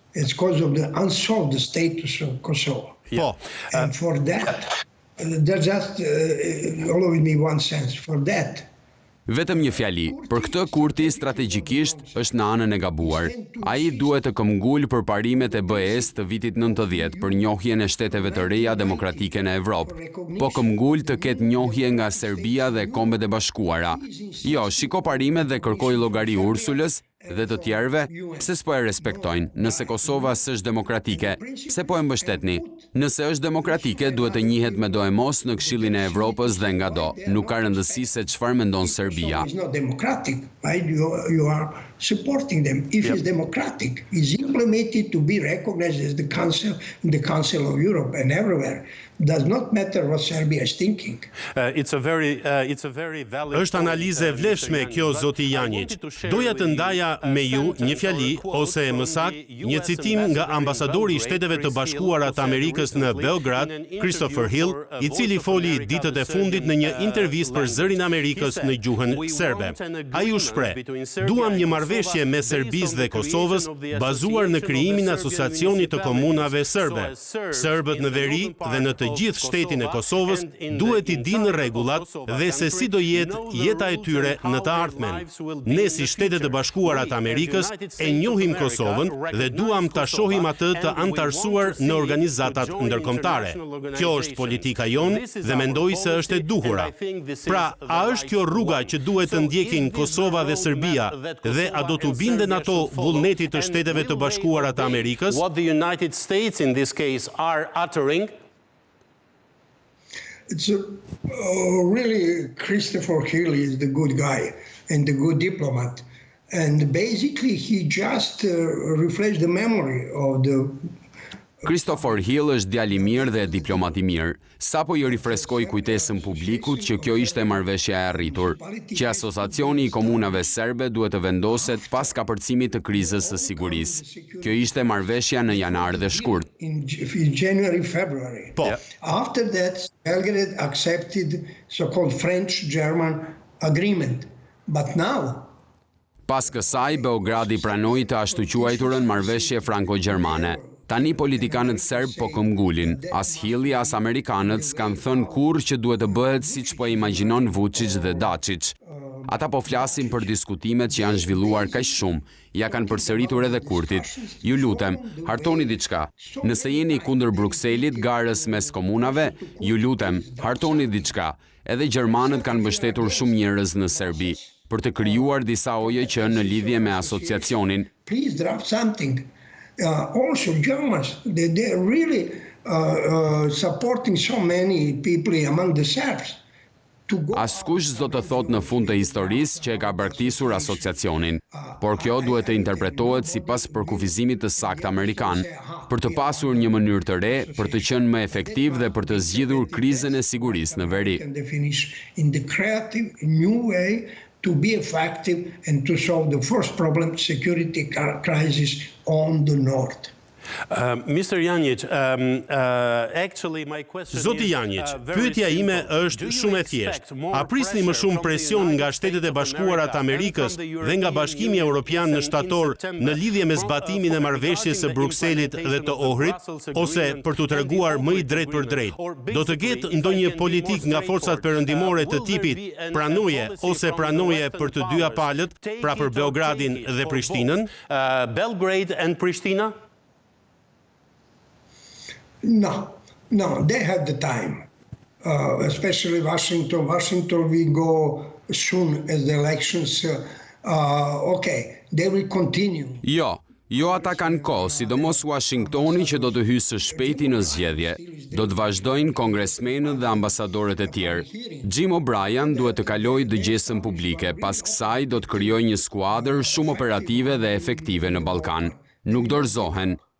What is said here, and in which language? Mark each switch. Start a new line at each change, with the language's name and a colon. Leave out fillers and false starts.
English: It's because of the unsolved status of Kosovo.
Albanian: Po.
English: And for that, there's just, allow me one sentence, for that,
Albanian: Vetëm një fjali, për këtë Kurti strategjikisht është në anën e gabuar. Ai duhet të këmbgul për parimet e BE-s të vitit 90 për njohjen e shteteve të reja demokratike në Evropë, po këmbgul të ketë njohje nga Serbia dhe Kombet e Bashkuara. Jo, shiko parimet dhe kërkoj llogari Ursulës dhe të tjerëve, pse s'po e respektojnë? Nëse Kosova s'është demokratike, pse po e mbështetni? Nëse është demokratike, duhet të njihet me do e mos në Këshillin e Evropës dhe nga do. Nuk ka rëndësi se çfarë mendon Serbia.
English: It's not democratic, right? You are supporting them. If it's democratic, it's implemented to be recognized as the Council of Europe and everywhere. Does not matter what Serbia is thinking. It's a very valid.
Albanian: Është analizë e vlefshme kjo, zoti Janjić. Doja të ndaja me ju një fjali, ose më saktë, një citim nga ambasadori I Shteteve të Bashkuara të Amerikës në Beograd, Christopher Hill, I cili foli ditët e fundit në një intervistë për Zërin Amerikës në gjuhën serbe. Ai u shpreh: "Duam një marrëveshje me Serbisë dhe Kosovës bazuar në krijimin e asociacionit të komunave serbe. Serbët në veri dhe në të gjithë shtetin e Kosovës duhet I dinë rregullat dhe se si do jetë jeta e tyre në të ardhmen. Ne si Shtetet e Bashkuara të Amerikës e njohim Kosovën dhe duam ta shohim atë të anëtarësuar në organizatat ndërkombëtare. Kjo është politika jonë dhe mendoj se është e duhura. Pra, a është kjo rruga që duhet të ndjekin Kosova dhe Serbia dhe a do t'u binden ato vullnetit të Shteteve të Bashkuara të Amerikës?
English: What the United States in this case are uttering? It's really Christopher Hill is the good guy and the good diplomat. And basically he just refreshed the memory of the
Albanian: Christopher Hill është djalë I mirë dhe diplomat I mirë. Sapo I rifreskoi kujtesën publikut që kjo ishte marrëveshja e arritur, që asociacioni I komunave serbe duhet të vendoset pas kapërcimit të krizës së sigurisë. Kjo ishte marrëveshja në janar dhe shkurt.
English: In January, February.
Albanian: Po.
English: After that, Belgrade accepted so-called French-German agreement. But now,
Albanian: Pas kësaj, Beogradi pranoi të ashtu quajturën marrëveshje franko-gjermane. Tani politikanët serb po këmbgulin. As Hilli, as amerikanët s'kan thënë kurrë që duhet të bëhet siç po imagjinon Vuçić dhe Dačić. Ata po flasin për diskutimet që janë zhvilluar kaq shumë, ja kanë përsëritur edhe Kurtit. Ju lutem, hartoni diçka. Nëse jeni kundër Brukselit, garës mes komunave, ju lutem, hartoni diçka. Edhe gjermanët kanë mbështetur shumë njerëz në Serbi për të krijuar disa OJQ në lidhje me asociacionin.
English: please draft something. Also, Germans, they're really supporting so many people among the Serbs.
Albanian: Askush s'do të thot në fund të historisë që e ka braktisur asociacionin, por kjo duhet të interpretohet sipas përkufizimit të saktë amerikan, për të pasur një mënyrë të re, për të qenë më efektiv dhe për të zgjidhur krizën e sigurisë në veri.
English: In the creative new way to be effective and to solve the first problem, security crisis on the north. Mr. Janjic, actually my question is...
Albanian: Zoti Janjic, pyetja ime është shumë e thjeshtë. A prisni më shumë presion nga Shtetet e Bashkuara të Amerikës dhe nga Bashkimi Evropian në shtator në lidhje me zbatimin e marrëveshjes së Brukselit dhe të Ohrit, ose për t'u treguar më i drejt për drejt? Do të ketë ndonjë politik nga forcat perëndimore të tipit pranoje ose pranoje për të dyja palët, pra për Beogradin dhe Prishtinën?
English: Belgrade and Pristina? No, they have the time, especially Washington. Washington will go soon as the elections. Okay, they will continue.
Albanian: Jo ata kanë kohë, sidomos Washingtoni që do të hyjë së shpejti në zgjedhje. Do të vazhdojnë kongresmenët dhe ambasadorët e tjerë. Jim O'Brien duhet të kalojë dëgjesën publike, pas kësaj do të krijojë një skuadër shumë operative dhe efektive në Ballkan. Nuk dorëzohen.